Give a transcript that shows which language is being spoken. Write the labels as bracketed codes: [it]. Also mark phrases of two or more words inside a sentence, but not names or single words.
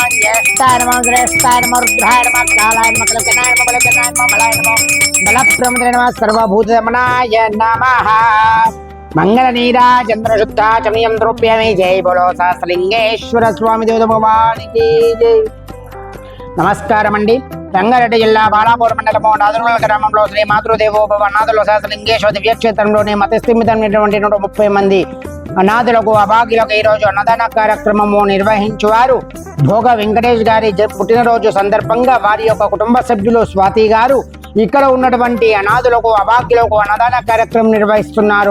[sa] ज्येष्ठाय नमः। श्रेष्ठाय नमः। रुद्राय नमः। कालाय नमः। कलकनाय नमः। बलकनाय नमः। बलाय नमः। बलप्रमदाय नमः। सर्वभूतदमनाय नमः। मंगलनीराजन्द्रशुद्धाचमनीयं द्रव्यामि। [hi] जय बोलो सहस्रलिंगेश्वर स्वामी देवता भगवान की जय। [te] నమస్కారం అండి। రంగారెడ్డి జిల్లా బాలాపూర్ మండలము నాదుల గ్రామంలో శ్రీ మాతృదేవోభవ అనాథుల సహస్రలింగేశ్వర దివ్యక్షేత్రంలోని మతస్థిమితమైనటువంటి 130 మంది అనాథులకు అభాగ్యులకు ఈరోజు అన్నదాన కార్యక్రమము నిర్వహించువారు భోగ వెంకటేష్ గారి పుట్టినరోజు సందర్భంగా వారి యొక్క కుటుంబ సభ్యులు స్వాతి గారు ఇక్కడ ఉన్నటువంటి అనాథులకు అభాగ్యులకు అన్నదాన కార్యక్రమం నిర్వహిస్తున్నారు।